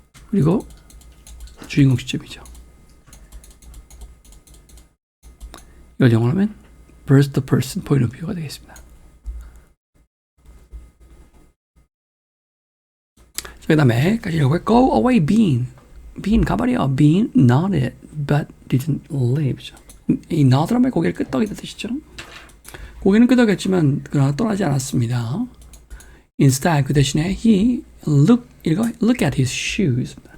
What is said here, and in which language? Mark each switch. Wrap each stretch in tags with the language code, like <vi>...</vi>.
<ko>그리고 주인공 시점이죠. 이걸 영어로 하면</ko> <en>first person point of view</en> <ko>가 되겠습니다. 그 다음에</ko> <en>go away bean</en> <ko>가버려.</ko> <en>bean nodded but didn't leave.</en> <ko>이 nodd란 말 고개를 끄덕이다 뜻이죠. 고개는 끄덕였지만 그러나 떠나지 않았습니다.</ko> <en>Instead</en> <ko>그 대신에</ko> <en>he look at his shoes.</en>